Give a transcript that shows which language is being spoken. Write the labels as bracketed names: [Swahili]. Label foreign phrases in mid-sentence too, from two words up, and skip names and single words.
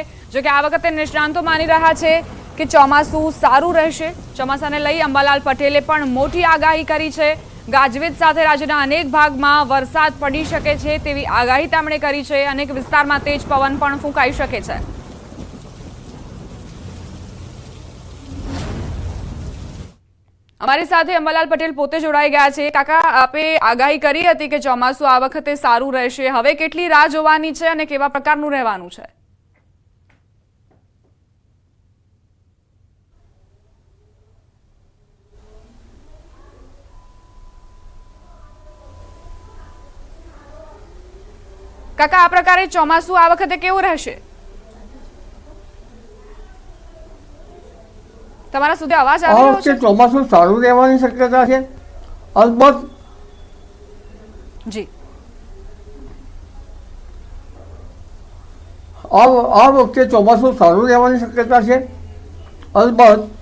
[Gujarati] જો કે આ વખતે નિષ્ણાંતો માની રહ્યા છે કે ચોમાસું સારું રહેશે। ચોમાસાને લઈ અંબાલાલ પટેલે પણ મોટી આગાહી કરી છે। ગાજવીજ સાથે રાજ્યના અનેક ભાગમાં વરસાદ પડી શકે છે તેવી આગાહી તેમણે કરી છે। અનેક વિસ્તારમાં તેજ પવન પણ ફૂંકાઈ શકે છે। અમારી સાથે અંબાલાલ પટેલ પોતે જોડાઈ ગયા છે। કાકા, આપે આગાહી કરી હતી કે ચોમાસું આ વખતે સારું રહેશે, હવે કેટલી રાહ જોવાની છે અને કેવા પ્રકારનું રહેવાનું છે? કાકા, આ પ્રકારે ચોમાસું આ વખતે કેવું રહેશે? તમારા સુધી અવાજ આવી રહ્યો છે? ચોમાસું સારું રહેવાની શક્યતા છે અલબત્ત। જી, આ વખતે ચોમાસું સારું રહેવાની શક્યતા છે અલબત્ત।